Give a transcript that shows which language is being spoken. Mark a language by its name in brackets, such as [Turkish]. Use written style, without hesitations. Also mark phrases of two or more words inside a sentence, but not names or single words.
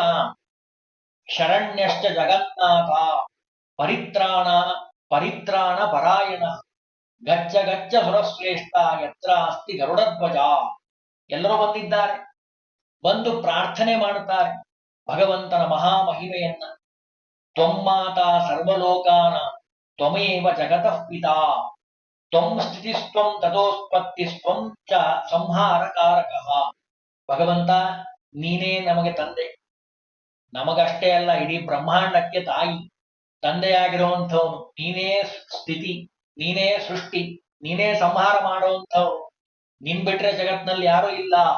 [Sanskrit] ಶರಣ್ಯಶ್ಚ ಜಗನ್ನಾಥ ಪರಿತ್ರಾಣ ಪರಾಯಣ ಗಚ್ಚ ಗಚ್ಚ ಸುರಶ್ರೇಷ್ಠ ಯತ್ರ ಅಸ್ತಿ ಗರುಡಧ್ವಜ. [Kannada] ಎಲ್ಲರೂ ಬಂದಿದ್ದಾರೆ. ಬಂದು ಪ್ರಾರ್ಥನೆ ಮಾಡುತ್ತಾರೆ ಭಗವಂತನ ಮಹಾಮಹಿಮೆಯನ್ನ. [Sanskrit] ತ್ವಮ್ಮಾತ ಸರ್ವಲೋಕಾನ ತ್ವಮೇವ ಜಗತಃ ಪಿತಾ ತ್ವಂ ಸ್ಥಿತಿಸ್ತ್ವಂ ತಥೋತ್ಪತ್ತಿಸ್ತ್ವಂ ಚ ಸಂಹಾರಕಾರಕಃ. [Kannada] ಭಗವಂತ, ನೀನೇ ನಮಗೆ ತಂದೆ. ನಮಗಷ್ಟೇ ಅಲ್ಲ, ಇಡೀ ಬ್ರಹ್ಮಾಂಡಕ್ಕೆ ತಾಯಿ. ತಂದೆಯಾಗಿರುವಂಥವನು ನೀನೇ. ಸ್ಥಿತಿ ನೀನೇ, ಸೃಷ್ಟಿ ನೀನೇ, ಸಂಹಾರ ಮಾಡುವಂಥವನು. ನಿನ್ ಬಿಟ್ರೆ ಜಗತ್ನಲ್ಲಿ ಯಾರೂ ಇಲ್ಲ.